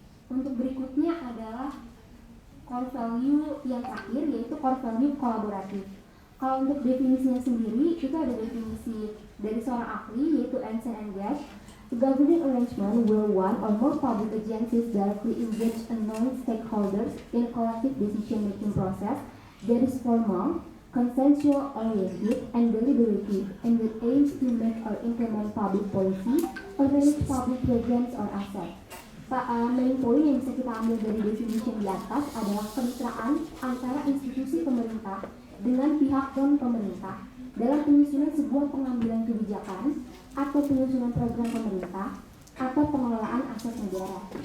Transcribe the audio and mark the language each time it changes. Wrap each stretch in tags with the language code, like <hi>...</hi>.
<id>Untuk berikutnya adalah core value yang terakhir yaitu core value kolaboratif. Kalau untuk definisinya sendiri, itu ada definisi dari seorang ahli yaitu Anson and Gash.</id> <en>A governing arrangement where one or more public agencies directly engage unknown stakeholders in a collective decision-making process that is formal, consensual-oriented, and deliberative, and that aims to make or implement public policy or manage public programs or assets.</en> <id>Main poin yang bisa kita ambil dari definisi di atas adalah kemitraan antara institusi pemerintah dengan pihak non-pemerintah dalam penyusunan sebuah pengambilan kebijakan atau penyusunan program pemerintah atau pengelolaan aset negara.</id>